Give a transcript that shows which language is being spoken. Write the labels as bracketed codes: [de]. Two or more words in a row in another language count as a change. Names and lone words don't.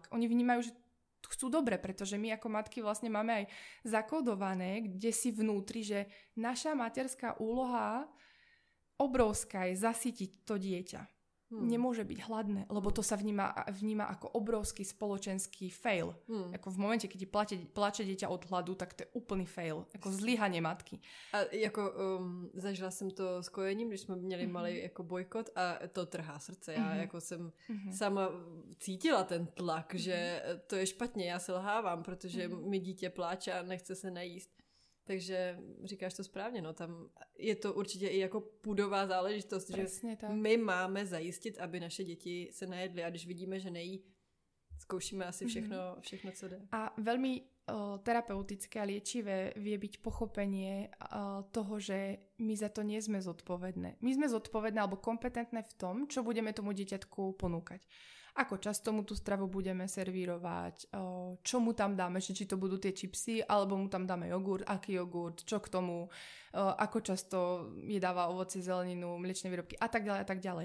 [sk] Oni vnímajú, že chcú dobre, pretože my ako matky vlastne máme aj zakódované, kde si vnútri, že naša materská úloha obrovská je zasytiť to dieťa. Nemôže byť hladné, lebo to sa vníma ako obrovský spoločenský fail. Ako v momente, keď plače dieťa od hladu, tak to je úplný fail. Ako zlyhanie matky. [cs] A jako zažila jsem to s kojením, když jsme měli malý jako bojkot a to trhá srdce. Já jako jsem sama cítila ten tlak, že to je špatně, já se lhávám, protože mi dítě pláče a nechce se najíst. Takže říkáš to správně, no tam je to určitě i jako pudová záležitost, [sk] presne, [cs] že [sk] tak. [cs] My máme zajistit, aby naše děti se najedly a když vidíme, že nejí, zkoušíme asi všechno, co jde. [sk] A veľmi terapeutické a liečivé vie byť pochopenie toho, že my za to nie sme zodpovedné. My sme zodpovedné alebo kompetentné v tom, čo budeme tomu dieťatku ponúkať. Ako často mu tú stravu budeme servírovať, čo mu tam dáme, či to budú tie čipsy, alebo mu tam dáme jogurt, aký jogurt, čo k tomu, ako často jedáva ovocie, zeleninu, mliečne výrobky a tak ďalej.